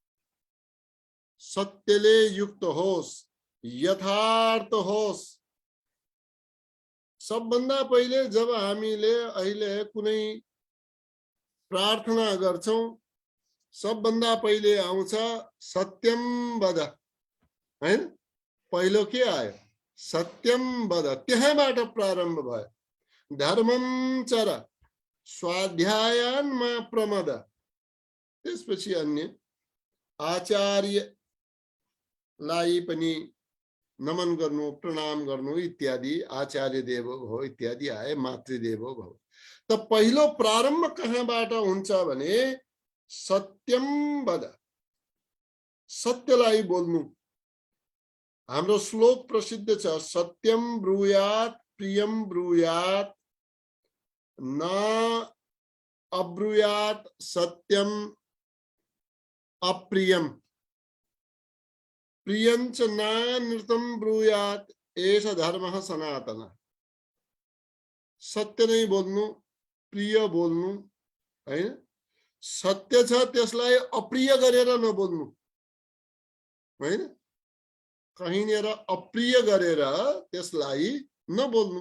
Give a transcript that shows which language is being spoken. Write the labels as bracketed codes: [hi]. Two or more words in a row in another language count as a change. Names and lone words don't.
[ne] सत्यले युक्त होस्, यथार्थ होस्। सबभन्दा पहिले जब हामीले अहिले कुनै प्रार्थना गर्छौं, सबभन्दा पहिले आउँछ [sa] सत्यम वद, [ne] हैन? पहिलो के आयो? [sa] सत्यम वद। [ne] त्यहाँबाट प्रारम्भ भयो। [sa] धर्मम चर, स्वाध्यायानमा प्रमद, [ne] त्यसपछि अन्य। आचार्यलाई पनि नमन गर्नु, प्रणाम गर्नु इत्यादि। [sa] आचार्य देवो भव [ne] इत्यादि आए, [sa] मातृदेवो भव। [ne] त पहिलो प्रारम्भ कहाँबाट हुन्छ भने [sa] सत्यम वद, [ne] सत्यलाई बोल्नु। हाम्रो श्लोक प्रसिद्ध छ, [sa] सत्यम ब्रूयात प्रियम ब्रूयात, न अब्रूयात सत्यम अप्रियम, प्रियंच नानृतम ब्रूयात, एष धर्मः सनातन। [ne] सत्य नै बोल्नु, प्रिय बोल्नु, हैन? सत्य छ त्यसलाई अप्रिय गरेर नबोल्नु, हैन? कहीँनिर अप्रिय गरेर त्यसलाई नबोल्नु।